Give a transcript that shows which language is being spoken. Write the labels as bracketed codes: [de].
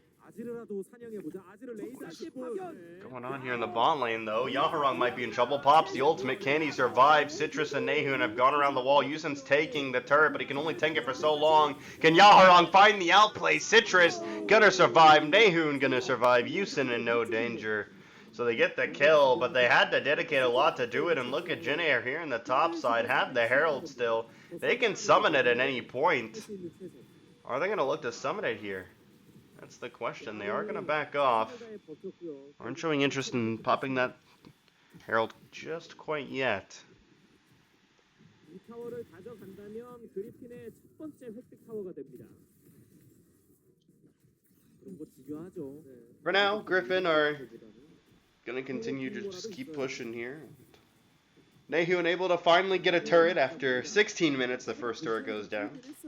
[ko] 아지르라도 사냥해보자. 아지르 레이더한테 파견. [en] Going on here in the bot lane, though. Yaharong might be in trouble. Pops the ultimate. Can he survive? Citrus and Nahun have gone around the wall. Yusin's taking the turret, but he can only tank it for so long. Can Yaharong find the outplay? Citrus gonna survive. Nahun gonna survive. Yusin in no danger. So they get the kill, but they had to dedicate a lot to do it. And look at Jin Air here in the top side. Have the Herald still. They can summon it at any point. Are they gonna look to summon it here? That's the question. They are going to back off. Aren't showing interest in popping that Herald just quite yet. [ko] 이 타워를 가져간다면 그리핀의 첫 번째 획득 타워가 됩니다. 그런 거 중요하죠. [en] For now, Griffin are going to continue to just keep pushing here. Nahun able to finally get a turret after 16 minutes. The first turret goes down.